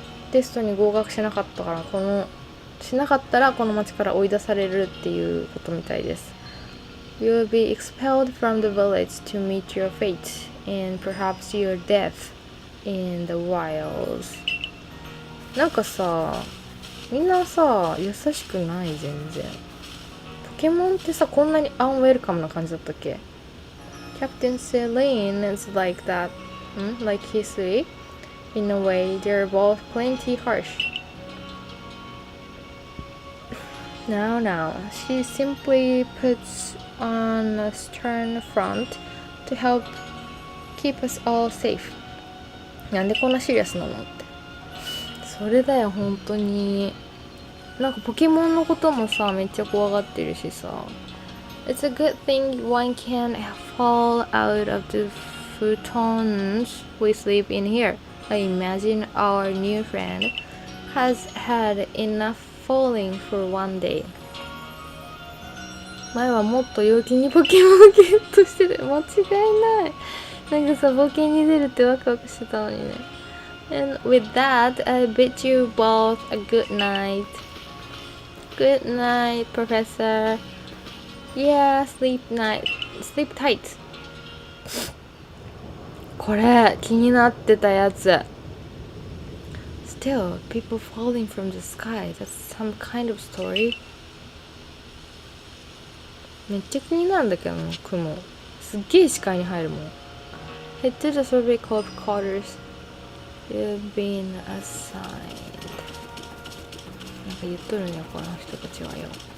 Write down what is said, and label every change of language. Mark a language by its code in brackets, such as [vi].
[ja] テストに合格しなかったから、しなかったらこの町から追い出されるっていうことみたいです。 [en] You will be expelled from the village to meet your fate, and perhaps your death in the wilds. [ja] なんかさ、みんなさ、優しくない全然。ポケモンってさ、こんなにアンウェルカムな感じだったっけ？ [en] Captain Celine is like that, like history. In a way, they're both plenty harsh. Now, she simply puts on a stern front to help keep us all safe. [ja] なんでこんなシリアスなのって。それだよ、本当に。なんかポケモンのこともさ、めっちゃ怖がってるしさ。 [en] It's a good thing one can't fall out of the futons we sleep in here. I imagine our new friend has had enough falling for one day. [ja] 前はもっと陽気にポケモンをゲットしてて間違いない。なんかさ、冒険に出るってワクワクしてたのにね。 [en] And with that, I bid you both a good night. Good night, Professor. Yeah, sleep tight. [ja] これ気になってたやつ。 [en] Still, people falling from the sky. That's some kind of story. [ja] めっちゃ気になるんだけどな、雲。すっげえ視界に入るもん。 [en] Head to the survey club quarters. You've been assigned. [ja] なんか言っとるんや、この人たちはよ。